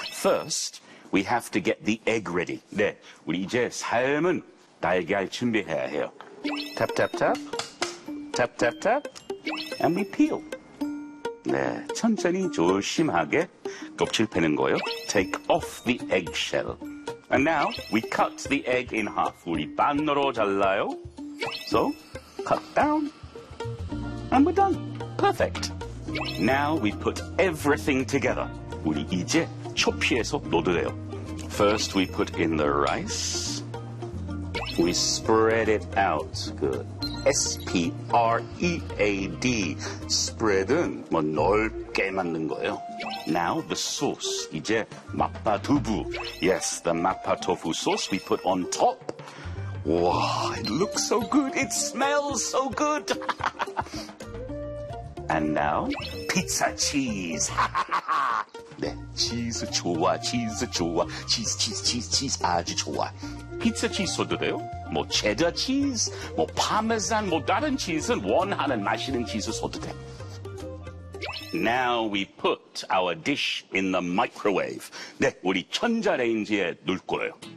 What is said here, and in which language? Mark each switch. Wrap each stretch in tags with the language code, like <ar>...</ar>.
<en>First, we have to get the egg ready.</en> <ko>네, 우리 이제 삶은 달걀 준비해야 해요.</ko> <en>Tap, tap, tap. Tap, tap, tap. And we peel.</en> <ko>네, 천천히 조심하게 껍질 패는 거예요.</ko> <en>Take off the eggshell. And now, we cut the egg in half.</en> <ko>우리 반으로 잘라요.</ko> <en>So, cut down. And we're done. Perfect. Now we put everything together.</en> <ko>우리 이제 초피에서 놓으래요.</ko> <en>First we put in the rice. We spread it out.</en> <ko>그 S-P-R-E-A-D. Spread은 뭐 넓게 만든 거예요.</ko> <en>Now the sauce.</en> <ko>이제 마파 두부.</ko> <en>Yes, the 마파 tofu sauce we put on top. Wow, it looks so good. It smells so good. And now, pizza cheese.</en> <ko>네, 치즈 좋아, 치즈 좋아. 치즈, 치즈, 치즈, 치즈 아주 좋아. 피자 치즈 써도 돼요? 뭐 체더 치즈, 뭐 파메산, 뭐 다른 치즈는 원하는 맛있는 치즈 써도 돼.</ko> <en>Now we put our dish in the microwave.</en> <ko>네, 우리 전자레인지에 넣을 거예요.</ko>